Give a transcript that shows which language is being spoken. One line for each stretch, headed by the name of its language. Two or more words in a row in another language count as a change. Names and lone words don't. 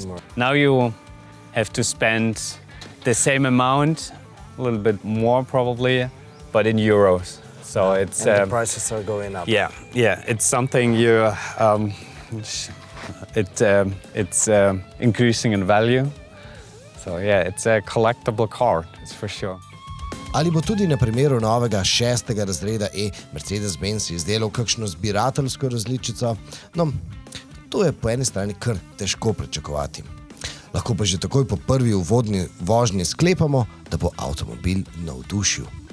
English: Now you have to spend the same amount, a little bit more probably, but in euros. So it's and the prices are going up. Yeah, it's something it's increasing in value. So it's a collectible car, it's for sure.
Slovenian: Ali bo tudi na primeru novega 6. razreda E Mercedes-Benz izdelal kakšno zbirateljsko različico? No, to je po eni strani kar težko pričakovati. Lahko pa že takoj po prvi uvodni vožnji sklepamo, da bo avtomobil navdušil.